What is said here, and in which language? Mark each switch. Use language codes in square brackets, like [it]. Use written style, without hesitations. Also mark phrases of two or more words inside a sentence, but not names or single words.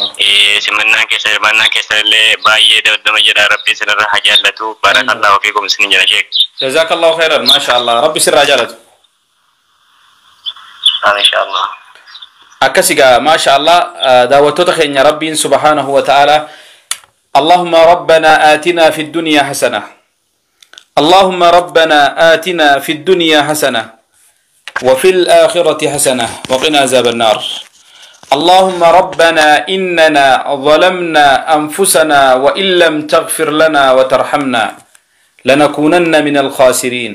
[om] Simannaan keessa illee baay'ee dabdama jedha rabbiin sinirra hajaallatu [ar] بارك الله فيكم [om] isin jira sheek. [ar] جزاك الله خيرا [om] maashaallah rabbi sirraa jaalatu. Inshallah. Akkasigaa maashaallah daawwattoota keenya rabbiin [ar] سبحانه وتعالى اللهم ربنا آتنا في الدنيا حسنة. اللهم ربنا آتنا في الدنيا حسنة وفي الآخرة حسنة وقنا عذاب النار. اللهم ربنا إننا ظلمنا أنفسنا وإن لم تغفر لنا وترحمنا لنكونن من الخاسرين.